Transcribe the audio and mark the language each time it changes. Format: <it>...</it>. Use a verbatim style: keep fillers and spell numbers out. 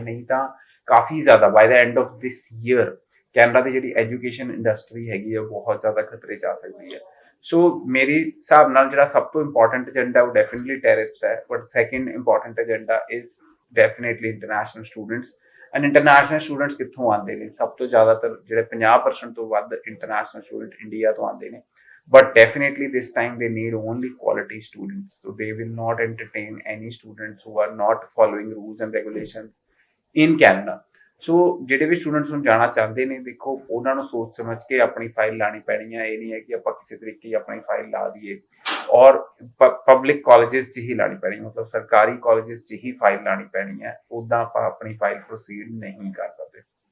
<pa>ਨਹੀਂ ਤਾਂ ਕਾਫੀ ਜ਼ਿਆਦਾ</pa> <en>by the end of this year</en> <pa>Canada ਦੀ ਜਿਹੜੀ ਐਜੂਕੇਸ਼ਨ ਇੰਡਸਟਰੀ ਹੈਗੀ ਹੈ ਉਹ ਬਹੁਤ ਜ਼ਿਆਦਾ ਖਤਰੇ 'ਚ ਆ ਸਕਦੀ ਹੈ। ਸੋ ਮੇਰੇ ਹਿਸਾਬ ਨਾਲ ਜਿਹੜਾ ਸਭ ਤੋਂ ਇੰਪੋਰਟੈਂਟ ਏਜੰਡਾ ਉਹ ਡੈਫੀਨਿਟਲੀ ਟੈਰਿਫਸ ਹੈ,</pa> <en>But second important agenda is definitely international students.</en> <pa>And international students ਕਿੱਥੋਂ ਆਉਂਦੇ ਨੇ? ਸਭ ਤੋਂ ਜ਼ਿਆਦਾਤਰ ਜਿਹੜੇ ਪੰਜਾਹ ਪਰਸੈਂਟ ਤੋਂ ਵੱਧ ਇੰਟਰਨੈਸ਼ਨਲ ਸਟੂਡੈਂਟ ਇੰਡੀਆ ਤੋਂ ਆਉਂਦੇ ਨੇ।</pa> <en>But definitely this time they need only quality students, so they will not entertain any students who are not following rules and regulations in Canada.</en> <pa>So ਜਿਹੜੇ ਵੀ ਸਟੂਡੈਂਟਸ ਨੂੰ ਜਾਣਾ ਚਾਹੁੰਦੇ ਨੇ, ਦੇਖੋ ਉਹਨਾਂ ਨੂੰ ਸੋਚ ਸਮਝ ਕੇ ਆਪਣੀ ਫਾਈਲ ਲਾਣੀ ਪੈਣੀ ਹੈ। ਇਹ ਨਹੀਂ ਹੈ ਕਿ ਆਪਾਂ ਕਿਸੇ ਤਰੀਕੇ ਹੀ ਆਪਣੀ ਫਾਈਲ ਲਾ ਦਈਏ, ਔਰ ਪਬਲਿਕ ਕਾਲਜਸ 'ਚ ਹੀ ਲਾਣੀ ਪੈਣੀ, ਮਤਲਬ ਸਰਕਾਰੀ ਕਾਲਜਸ 'ਚ ਹੀ ਫਾਈਲ ਲਾਣੀ ਪੈਣੀ ਹੈ। ਉੱਦਾਂ ਆਪਾਂ ਆਪਣੀ ਫਾਈਲ ਪ੍ਰੋਸੀਡ ਨਹੀਂ ਕਰ ਸਕਦੇ।</pa>